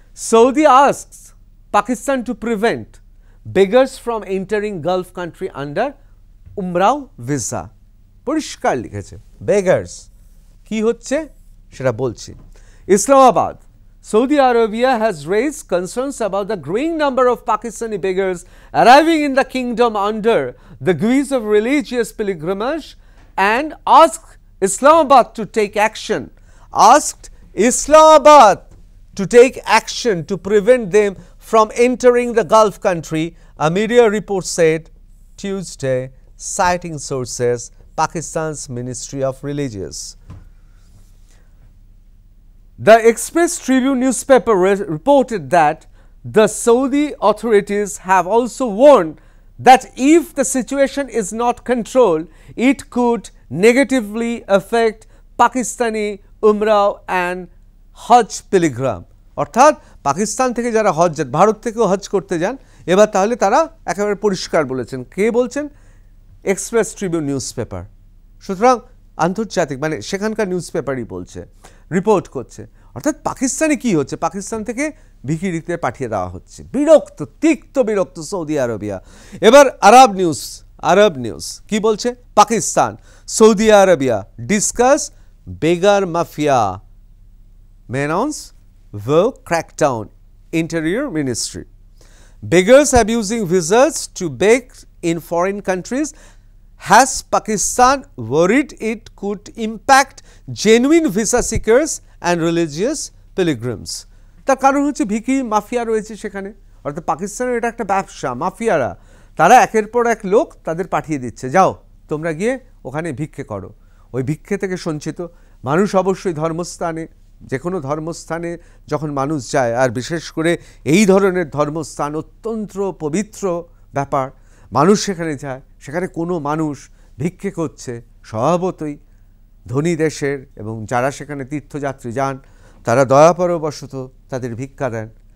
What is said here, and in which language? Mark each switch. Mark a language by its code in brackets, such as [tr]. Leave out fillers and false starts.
[en] Saudi asks Pakistan to prevent beggars from entering gulf country under Umrah visa. [bn] পরিষ্কার লিখেছে beggars কি হচ্ছে সেটা বলছি। Islamabad [en] Saudi Arabia has raised concerns about the growing number of Pakistani beggars arriving in the kingdom under the guise of religious pilgrimage and asked Islamabad to take action. Asked Islamabad to take action to prevent them from entering the Gulf country, a media report said Tuesday, citing sources, Pakistan's Ministry of Religious. The Express Tribune newspaper reported that the Saudi authorities have also warned that if the situation is not controlled, it could negatively affect Pakistani Umrah and Hajj pilgrim. [bn] অর্থাৎ পাকিস্তান থেকে যারা হজ যান, ভারত থেকেও হজ করতে যান, এবার তাহলে তারা একেবারে পরিষ্কার বলেছেন। কে বলছেন? Express Tribune newspaper. সুতরাং আন্তর্জাতিক মানে সেখানকার নিউজপেপারই বলছে, রিপোর্ট করছে। অর্থাৎ পাকিস্তানে কি হচ্ছে? পাকিস্তান থেকে ভিখিরিতে পাঠিয়ে দেওয়া হচ্ছে। বিরক্ত, তিক্ত বিরক্ত সৌদি আরবিয়া। এবার আরব নিউজ কি বলছে? [en] Pakistan, Saudi Arabia discuss beggar mafia, may announce will crack down, Interior Ministry. Beggars abusing visas to beg in foreign countries. Has Pakistan worried it could impact genuine visa seekers and religious pilgrims? [bn] তার কারণ হচ্ছে Vicky mafia রয়েছে সেখানে। অর্থাৎ পাকিস্তানের এটা একটা ব্যবসা, মাফিয়ারা তারা একের পর এক লোক তাদের পাঠিয়ে দিচ্ছে, যাও তোমরা গিয়ে ওখানে ভিক্ষে করো। ওই ভিক্ষে থেকে সঞ্চিত মানুষ অবশ্যই ধর্মস্থানে, যে কোনো ধর্মস্থানে যখন মানুষ যায়, আর বিশেষ করে এই ধরনের ধর্মস্থান অত্যন্ত পবিত্র ব্যাপার, মানুষ সেখানে যায়, সেখানে কোনো মানুষ ভিক্ষে করছে, স্বভাবতই ধনী দেশের এবং যারা সেখানে তীর্থযাত্রী যান তারা দয়াপরবশত তাদের ভিক্ষা দেন।